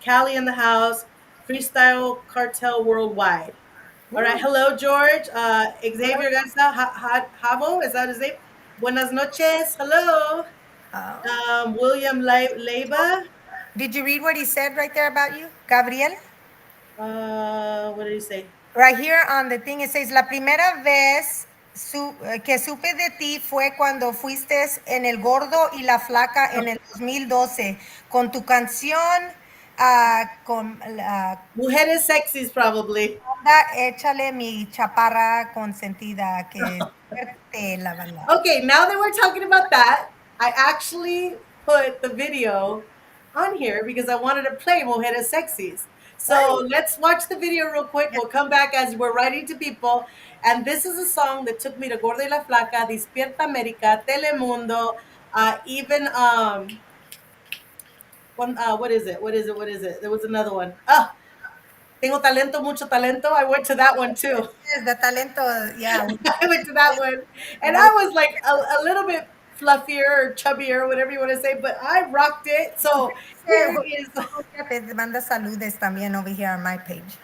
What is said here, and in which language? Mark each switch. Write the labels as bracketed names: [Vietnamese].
[English] Callie in the house. Freestyle Cartel Worldwide. All right. Hello, George. Xavier Garza. Javo, is that his name? Buenas noches. Hello. oh. William Leiba. Did you read what he said right there about you, Gabriel? What did he say? [Spanish] Right here on the thing it says, la primera vez que supe de ti fue cuando fuiste en El Gordo y la Flaca en el 2012 con tu canción con la [English] Mujeres sexys, probably. [Spanish] banda Échale mi chaparra consentida, que suerte la banda. [English] Okay, now that we're talking about that, I actually put the video on here because I wanted to play Mujeres Sexys. So let's watch the video real quick. We'll come back as we're writing to people. And this is a song that took me to Gorda y la Flaca, Despierta América, Telemundo, even one. What is it? What is it? What is it? There was another one. [Spanish] Tengo talento, mucho talento. [English] I went to that one too. Yes, the talento, yeah. I went to that one, and I was like a little bit fluffier or chubbier, whatever you want to say, but I rocked it. So here it is. Te manda saludes también over here on my page.